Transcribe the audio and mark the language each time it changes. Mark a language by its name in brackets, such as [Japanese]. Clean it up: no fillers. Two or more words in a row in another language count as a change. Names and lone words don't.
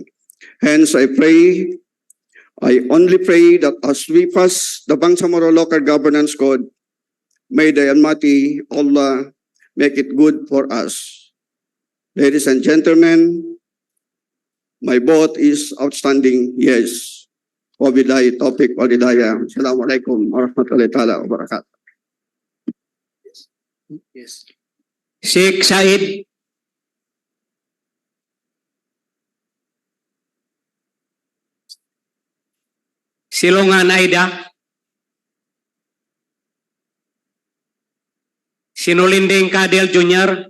[English] Hence, I only pray that as we pass the Bangsamoro Local Governance Code, may the Almighty Allah make it good for us. Ladies and gentlemen, my vote is outstanding yes. [Arabic] وبالله التوفيق والهداية. السلام عليكم ورحمة الله تعالى وبركاته. [English] Yes. Sheikh Said. Silongan Aida. Sinulinding Kadel Jr.